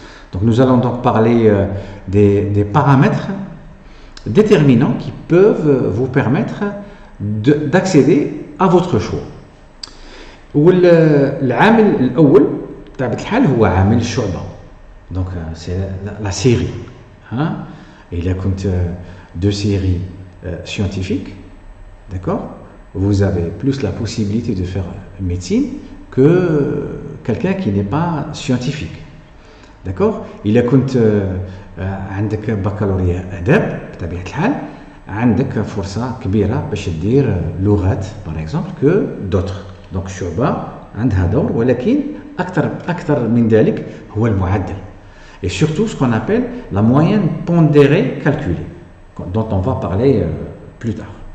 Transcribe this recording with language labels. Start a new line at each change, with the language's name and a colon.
French: Donc nous allons donc parler des paramètres déterminants qui peuvent vous permettre d'accéder à votre choix.
Arabic: والعامل الأول بطبيعة الحال هو عامل الشعبة.
French: Donc c'est la série. Il y a deux séries scientifiques, d'accord? Vous avez plus la possibilité de faire médecine que quelqu'un qui n'est pas scientifique. D'accord.
Arabic: إلا كنت عندك بكالوريا آداب بطبيعة الحال عندك فرصة كبيرة باش دير لغات
French: باغ اكزومبل كو دوتر.
Arabic: دونك الشعبة عندها دور, ولكن أكثر من ذلك هو المعدل.
French: Et surtout ce qu'on appelle la moyenne pondérée calculée, dont on va parler plus tard.